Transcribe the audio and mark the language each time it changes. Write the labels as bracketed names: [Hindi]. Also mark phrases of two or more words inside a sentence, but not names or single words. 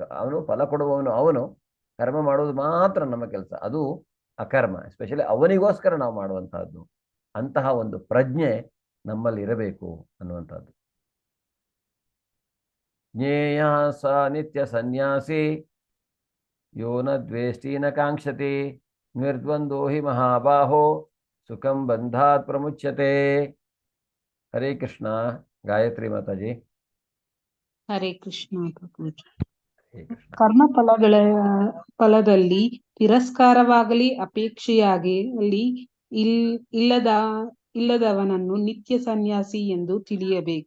[Kannada] ಅವನು ಫಲ ಕೊಡುವವನು, ಅವನು ಕರ್ಮ ಮಾಡುವುದು ಮಾತ್ರ ನಮ್ಮ ಕೆಲಸ, ಅದು ಅಕರ್ಮ. ಎಸ್ಪೆಷಲಿ ಅವನಿಗೋಸ್ಕರ ನಾವು ಮಾಡುವಂತಹದ್ದು. ಅಂತಹ ಒಂದು ಪ್ರಜ್ಞೆ ನಮ್ಮಲ್ಲಿ ಇರಬೇಕು ಅನ್ನುವಂಥದ್ದು. [Sanskrit] ಜ್ಞೇಯ ಸ ನಿತ್ಯ ಸನ್ಯಾಸಿ ಯೋ ನ ದ್ವೇಷ್ಟಿ ನ ಕಾಂಕ್ಷತಿ ನಿರ್ದ್ವಂದ್ವೋ ಹಿ ಮಹಾಬಾಹೋ ಸುಖಂ ಬಂಧಾತ್ ಪ್ರಮುಚ್ಯತೆ. [Kannada] ಹರೇ ಕೃಷ್ಣ. ಗಾಯತ್ರಿ ಮಾತಾಜಿ. ಹರೇ ಕೃಷ್ಣ. ಕರ್ಮ ಫಲದಲ್ಲಿ ತಿರಸ್ಕಾರವಾಗಲಿ ಅಪೇಕ್ಷೆಯಾಗಲಿ ಇಲ್ಲದವನನ್ನು ನಿತ್ಯ ಸನ್ಯಾಸಿ ಎಂದು ತಿಳಿಯಬೇಕು.